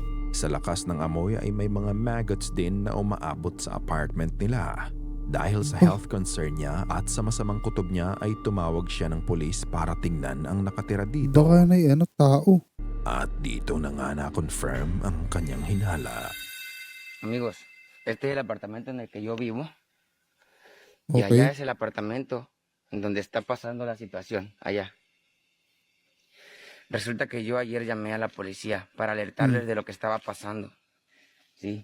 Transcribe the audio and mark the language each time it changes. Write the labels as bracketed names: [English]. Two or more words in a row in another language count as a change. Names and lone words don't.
[Filipino] Sa lakas ng amoy ay may mga maggots din na umaabot sa apartment nila. Dahil sa health concern niya at sa masamang kutob niya ay tumawag siya ng pulis para tingnan ang nakatira dito. baka na tao. At dito na nga na-confirm ang kanyang hinala. [Spanish] Amigos, este es el apartamento en el que yo vivo y allá Okay. es el apartamento en donde está pasando la situación, allá. Resulta que yo ayer llamé a la policía para alertarles de lo que estaba pasando, ¿sí?